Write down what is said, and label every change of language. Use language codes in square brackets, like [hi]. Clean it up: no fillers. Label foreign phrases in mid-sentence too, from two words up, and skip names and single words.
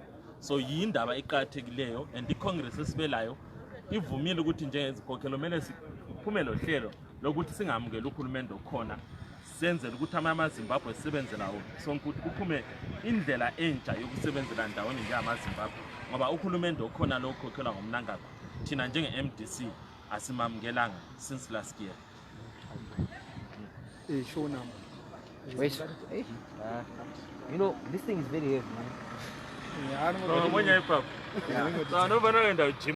[nd] So yindaba eqhathekileyo and iCongress esibelayo ivumile ukuthi njengezikhokhelo kumele siphumele uhlelo lokuthi singamukeli uhulumende okhona senzele ukuthi amaZimbabwe sisebenzela sonke ukuthi kuphume indlela entsha yokusebenzela ndawonye njengamaZimbabwe ngoba uhulumende okhona lo khokhelwa ngoMnangagwa thina njenge-MDC asimamukelanga [en] since last year. Shona. Wait. You know, this thing is very heavy, man. Yeah, I don't know.